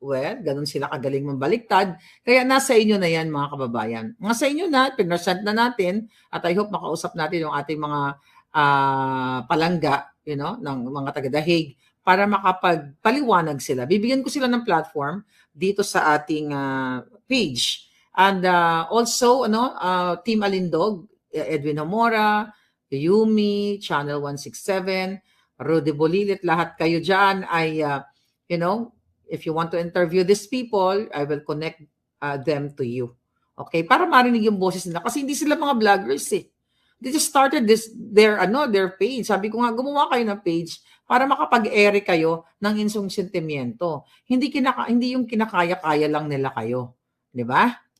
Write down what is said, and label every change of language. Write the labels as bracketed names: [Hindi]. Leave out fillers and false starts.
[Filipino] Well, ganun sila kagaling mambaliktad. Kaya nasa inyo na yan, mga kababayan. Nasa inyo na, pinresent na natin, at [English] I hope [Filipino] makausap natin yung ating mga palangga, ng mga taga-Dahig, para makapagpaliwanag sila. Bibigyan ko sila ng platform dito sa ating page. [English] And also, Team Alindog, Edwin Homora, Yumi, Channel 167, Rudy Bolilit, [Filipino] lahat kayo dyan ay, [English] if you want to interview these people, I will connect them to you. Okay? [Filipino] Para marinig yung boses nila. Kasi hindi sila mga vloggers eh. [English] They just started their page. [Filipino] Sabi ko nga, gumawa kayo ng page para makapag-ere kayo ng inyong sentimiento. Hindi yung kinakaya-kaya lang nila kayo. Di ba?